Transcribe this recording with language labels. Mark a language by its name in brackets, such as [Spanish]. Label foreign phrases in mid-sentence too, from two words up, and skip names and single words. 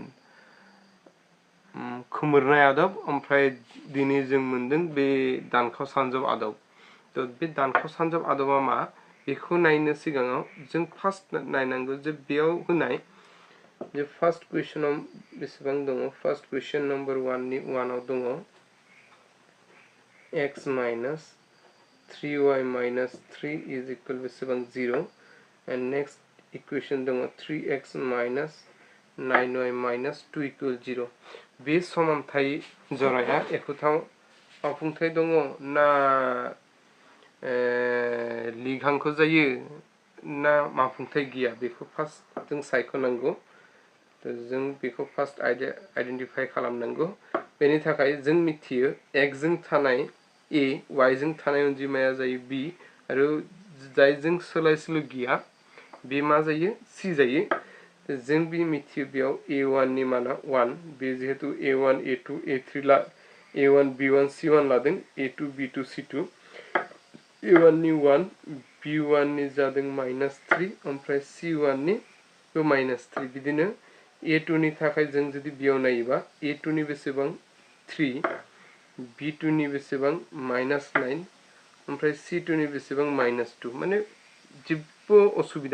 [Bodo] खोमोरनाय आदब ओमफ्राय दिनै जों मोनदों बे दानखाव सानजाब आदब तो बे दानखाव सानजाब आदबा मा बेखौ नायनो सिगाङाव जों फार्स्ट नायनांगौ जे बेयाव होनाय जे फार्स्ट क्वेश्चनाव बेसेबां दङ [English] first question number [Bodo] 1 नि 1 आव दङ [English] x minus 3y minus 3 is equal बेसेबां 0 and next equation दङ 3x minus 9y minus 2 equal 0 [Bodo] बे समानथाय जराया एखुथा मावफुंथाय दङ ना लिग हांखो जायो ना मावफुंथाय गैया बेखौ फार्स्ट जों सायख'नांगौ जों बेखौ फार्स्ट आइडेन्टिफाइ खालामनांगौ बेनि थाखाय जों मिथियो x जों थानाय a y जों थानाय अनजिमाया जायो b आरो जायजों सोलायसोल' गैया बे मा जायो c जायो जों बे मिथियो बेयाव a1 नि माना 1 बे जेहेतु a1 a2 a3 a1 b1 c1 लादों a2 b2 c2 a1 नि 1 b1 नि जादों -3 ओमफ्राय c1 नि बो -3 बिदिनो a2 नि थाखाय जों जुदि बेयाव नायोबा a2 नि बेसेबां 3 b2 नि बेसेबां -9 ओमफ्राय c2 नि बेसेबां -2 माने जेबो असुबिदा